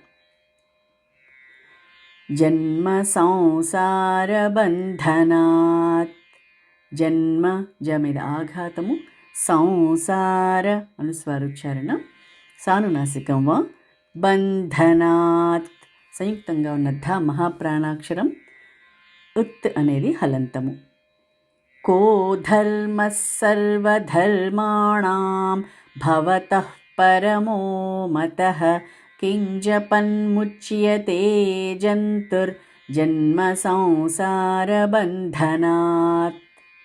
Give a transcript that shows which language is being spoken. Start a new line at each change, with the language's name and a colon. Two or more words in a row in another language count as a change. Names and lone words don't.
Sanskrit: జన్మ సంసారబంధనాత్.
Telugu: జన్మ జ మీద ఆఘాతము. సంసార అనుస్వారోచ్చారణ సానునాసికం వా. బంధనాత్ సంయుక్తంగా ఉన్న ధ మహాప్రాణాక్షరం. ఉత్ అనేది హలంతము.
Sanskrit: को धर्मः सर्वधर्माणां भवतः परमो मतः किं जपन्मुच्यते जन्तुर्जन्म संसारबन्धनात्.